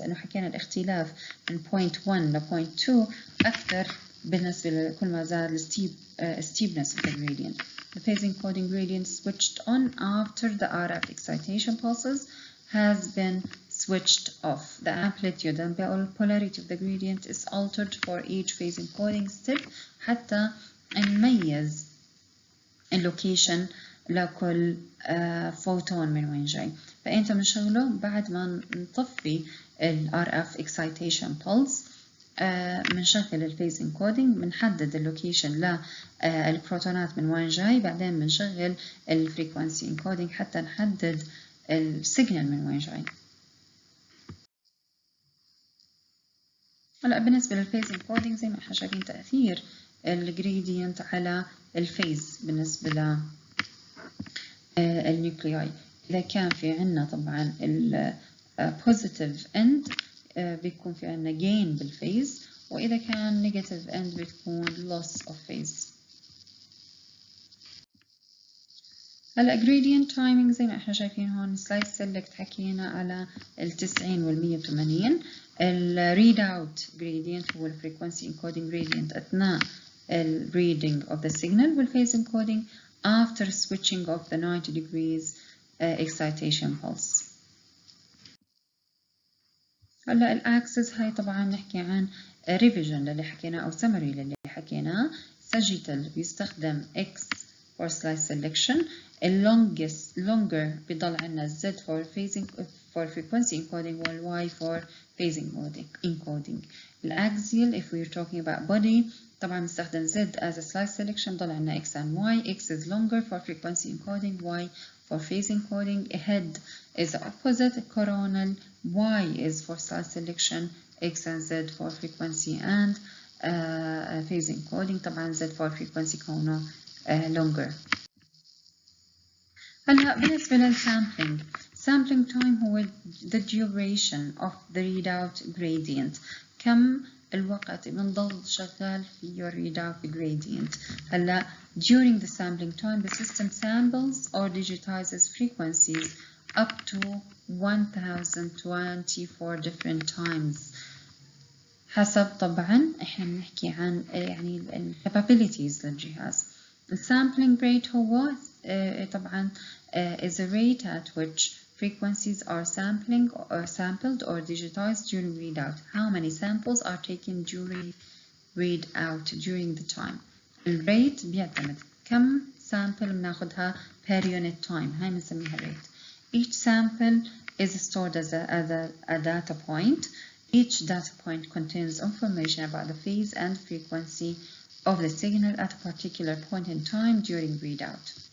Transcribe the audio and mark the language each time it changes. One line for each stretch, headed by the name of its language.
Arabic: لأنه حكينا الاختلاف من point 1 ل point 2 أكثر بالنسبة لكل ما زاد
English: steepness of the gradient. The phase encoding gradient switched on after the RF excitation pulses has been switched off. The amplitude and polarity of the gradient is altered for each phase encoding step
Arabic: حتى نميز اللوكيشن لكل فوتون من وين جاي. فأنت بنشغله بعد ما نطفي ال RF excitation pulse، بنشغل الفيز انكودينج، بنحدد اللوكيشن للبروتونات من وين جاي، بعدين بنشغل الفريكونسي انكودينج حتى نحدد السيجنال من وين جاي. هلا بالنسبه للفيز انكودينج زي ما احنا شايفين تاثير الجريدينت على الفيز بالنسبه ل النيوكلياي. اذا كان في عندنا طبعا البوزيتيف اند بيكون في عندنا gain بالفيز، وإذا كان negative end بتكون
English: loss of phase.
Arabic: هلا gradient timing زي ما احنا شايفين هون سلايد سيلكت حكينا على ال90 وال180.
English: الريداوت gradient هو الفريكونسي encoding gradient
Arabic: أثناء
English: reading of the signal والphase encoding after switching of the 90 degrees excitation pulse.
Arabic: هلا الاكسس هاي طبعا نحكي عن revision للي حكيناه أو summary للي حكيناه.
English: sagittal
Arabic: بيستخدم
English: X for slice selection. longer
Arabic: بيضل عنا
English: Z for phasing for frequency encoding وال Y for phasing encoding. الأكسيال if we're talking about body
Arabic: طبعا بنستخدم
English: Z as a slice selection
Arabic: ضل عنا
English: X and Y. X is longer for frequency encoding, Y for phase encoding. Head is the opposite, coronal. Y is for slice selection, X and Z for frequency and phase encoding.
Arabic: طبعا
English: Z for frequency
Arabic: كونه
English: longer.
Arabic: هلا بالنسبة للسامبلينج
English: sampling time هو the duration of the readout gradient.
Arabic: كم الوقت بنضل شغال في
English: readout gradient. هلا during the sampling time the system samples or digitizes frequencies up to 1024 different times.
Arabic: حسب طبعا احنا بنحكي عن يعني ال capabilities للجهاز.
English: The sampling rate
Arabic: هو طبعا
English: is a rate at which frequencies are sampled or digitized during readout. How many samples are taken during readout during the time.
Arabic: الريت بيعتمد كم sample بناخدها
English: per unit time.
Arabic: هاي بنسميها rate.
English: Each sample is stored as a data point. Each data point contains information about the phase and frequency of the signal at a particular point in time during readout.